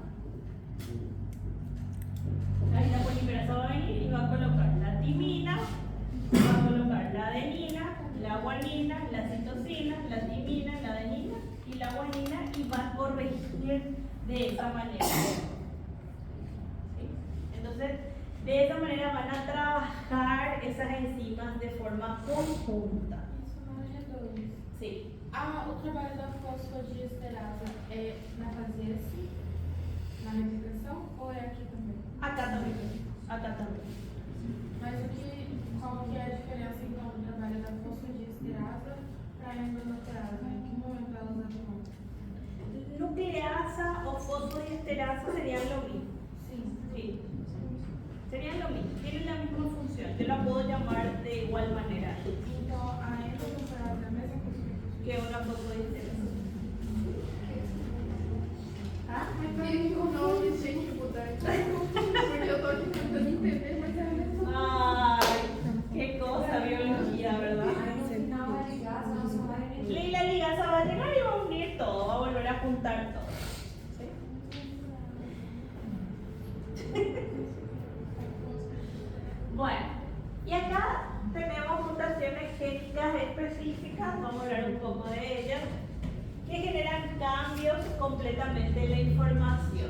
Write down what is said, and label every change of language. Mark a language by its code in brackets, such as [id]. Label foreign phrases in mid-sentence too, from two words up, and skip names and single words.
[es] Ahí la polimerasa va a venir y va a colocar la timina, va a colocar la adenina, la guanina, la citosina, la timina, la adenina y la guanina y va a corregir de esa manera. ¿Sí? Entonces, de esa manera van a trabajar esas enzimas de forma conjunta. Sí. [pt] O trabalho da fosfodiesterasa é na fase S, na replicação, ou é aqui também? [es] Acá también. Acá también. [pt] Mas qual que é a diferença então do trabalho da fosfodiesterasa para a endonucleasa? Em que momento elas atuam? [es] Nucleasa o fosfodiesterasa serían lo mismo. Sí. Serían lo mismo, tienen la misma función. Yo la puedo llamar de igual manera [pt] Então a endonucleasa é a mesma coisa [es] que una fosfodiesterasa. [pt] Ah, mas tem um nome, gente, mudar. Porque eu tô aqui tentando entender, mas é a mesma coisa. [es] Ay, qué cosa, biología, ¿verdad? [pt] Aí no final a ligasa, a nossa vai [es] Y la ligasa va a llegar y va a unir todo, va a volver a juntar todo. ¿Sí? Bueno, y acá tenemos mutaciones génicas específicas, vamos a hablar un poco de ellas, que generan cambios completamente en la información.